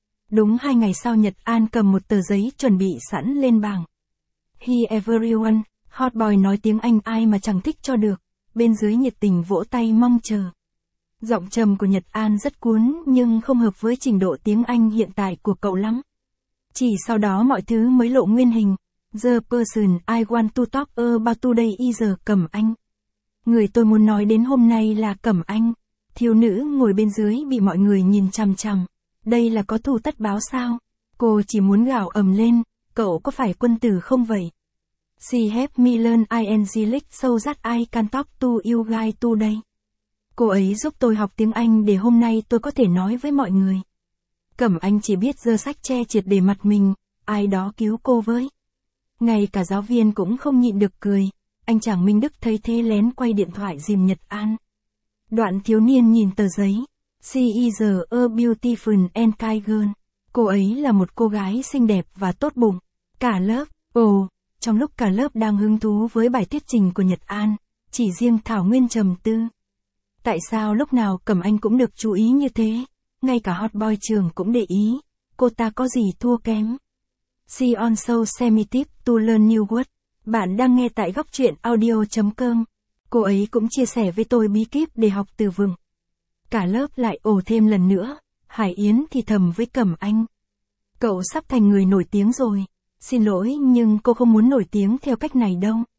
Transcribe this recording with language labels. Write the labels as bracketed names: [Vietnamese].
[Vietnamese] Đúng hai ngày sau Nhật An cầm một tờ giấy chuẩn bị sẵn lên bảng. [English] Hi everyone, [Vietnamese] hot boy nói tiếng Anh ai mà chẳng thích cho được, bên dưới nhiệt tình vỗ tay mong chờ. Giọng trầm của Nhật An rất cuốn nhưng không hợp với trình độ tiếng Anh hiện tại của cậu lắm. Chỉ sau đó mọi thứ mới lộ nguyên hình. [English] The person I want to talk about today is Cẩm Anh. [Vietnamese] Người tôi muốn nói đến hôm nay là Cẩm Anh. Thiếu nữ ngồi bên dưới bị mọi người nhìn chằm chằm. Đây là có thù tất báo sao? Cô chỉ muốn gào ầm lên, cậu có phải quân tử không vậy? [English] She helped me learn English so that I can talk to you guys today. [Vietnamese] Cô ấy giúp tôi học tiếng Anh để hôm nay tôi có thể nói với mọi người. Cẩm Anh chỉ biết giơ sách che triệt để mặt mình, ai đó cứu cô với. Ngay cả giáo viên cũng không nhịn được cười, anh chàng Minh Đức thấy thế lén quay điện thoại dìm Nhật An. Đoạn thiếu niên nhìn tờ giấy. [English] She is a beautiful and kind girl. [Vietnamese] Cô ấy là một cô gái xinh đẹp và tốt bụng. Cả lớp, trong lúc cả lớp đang hứng thú với bài thuyết trình của Nhật An, chỉ riêng Thảo Nguyên trầm tư. Tại sao lúc nào Cẩm Anh cũng được chú ý như thế? Ngay cả hot boy trường cũng để ý, cô ta có gì thua kém? [English] She also semi-tip to learn new words. [Vietnamese] Bạn đang nghe tại góc truyện audio.com. Cô ấy cũng chia sẻ với tôi bí kíp để học từ vựng. Cả lớp lại ồ thêm lần nữa. Hải Yến thì thầm với Cẩm Anh. Cậu sắp thành người nổi tiếng rồi. Xin lỗi nhưng cô không muốn nổi tiếng theo cách này đâu.